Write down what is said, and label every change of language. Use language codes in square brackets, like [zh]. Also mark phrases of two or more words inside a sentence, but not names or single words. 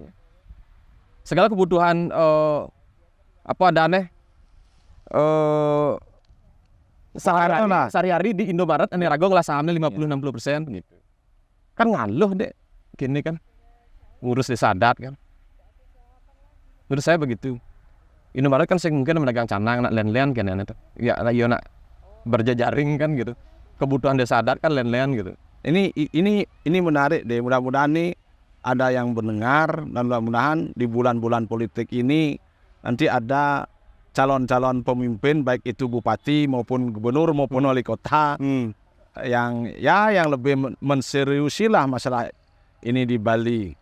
[id] Segala kebutuhan apa adane sehari-hari di Indomaret ini [ban] Rago ngelah [id] sahamnya 50-60% gitu. Kan ngaluh deh gini kan. Ngurus desa adat kan. Menurut saya begitu. Indomaret kan mungkin memegang canang [ban] nak len-len [id] kan itu. Ya nak berjejaring kan gitu. Kebutuhan desa adat kan len-len gitu. Ini menarik deh. Mudah-mudahan nih ada yang mendengar dan mudah-mudahan di bulan-bulan politik ini nanti ada calon-calon pemimpin baik itu bupati maupun gubernur maupun wali kota yang lebih menseriusilah masalah ini di Bali.